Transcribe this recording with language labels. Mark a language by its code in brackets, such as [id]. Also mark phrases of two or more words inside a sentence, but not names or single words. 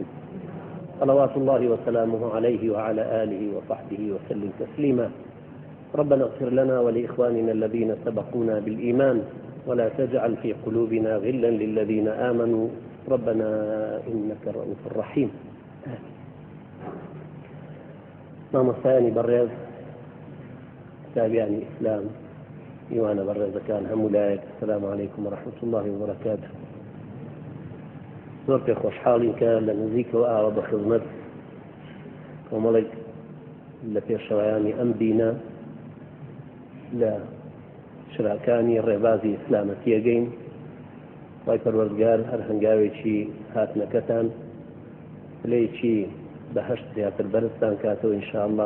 [ar] صلوات الله وسلامه عليه وعلى آله وصحبه وسلم تسليما. ربنا اغفر لنا ولإخواننا الذين سبقونا بالإيمان، ولا تجعل في قلوبنا غلا للذين آمنوا ربنا إنك رؤوف رحيم. [ckb] مامۆستایانی بەڕێز، تابعانی ئیسلام، میوانە بەڕێزەکان هەموو لایەک، [ar] السلام عليكم ورحمة الله وبركاته. [ckb] زۆر پێ خۆشحاڵین کە لە نزیکەوە ئاوە بە خزمەت کۆمەڵێک لە پێشەوایانی ئەم دینە لە شراکانی ڕێبازی ئیسلامەتیەگەین. خوای پەروەردگار هەر هەنگاوێکی هاتنەکەتان لێیکی بەهەشت زیاتر بەرزتان کاتەوە ئینشاءالله.